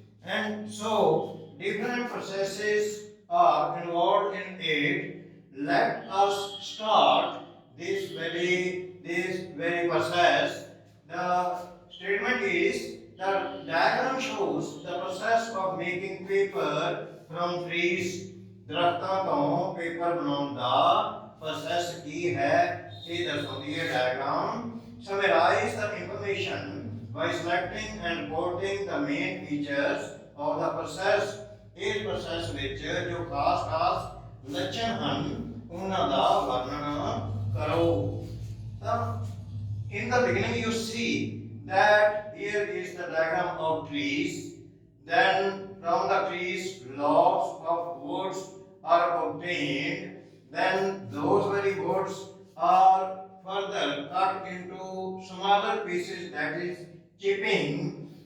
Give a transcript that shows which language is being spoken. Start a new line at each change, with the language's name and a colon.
English: And so different processes are involved in it. Let us start this very process. The statement is the diagram shows the process of making paper from trees.
Punjabi: ਦਰਖਤਾਂ ਤੋਂ paper ਬਣਾਉਣ ਦਾ process ਕੀ ਹੈ ਇਹ ਦਰਸਾਉਂਦੀ ਹੈ diagram.
English: Summarize the information by selecting and reporting the main features of the process.
Punjabi: ਇਸ process ਵਿੱਚ ਜੋ ਖਾਸ ਲੱਛਣ ਹਨ ਉਹਨਾਂ ਦਾ ਵਰਣਨ ਕਰੋ.
English: ਤਾਂ in the beginning you see that here is the diagram of trees. Then from the trees logs of woods are obtained. Then those very woods are further cut into smaller pieces, that is chipping.